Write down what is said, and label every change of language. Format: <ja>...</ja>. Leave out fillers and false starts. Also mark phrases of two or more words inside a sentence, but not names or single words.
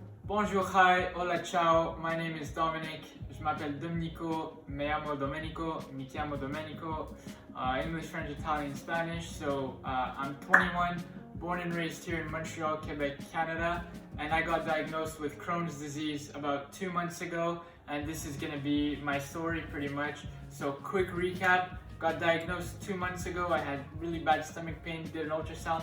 <en>Bonjour, hi, hola, ciao. My name is Dominic.</en> <fr>Je m'appelle Domenico.</fr> <es>Me llamo Domenico.</es> <it>Mi chiamo Domenico.</it> <en>English, French, Italian, Spanish. So I'm 21, born and raised here in Montreal, Quebec, Canada. And I got diagnosed with Crohn's disease about 2 months ago. And this is gonna be my story pretty much. So quick recap. Got diagnosed 2 months ago. I had really bad stomach pain, did an ultrasound.</en>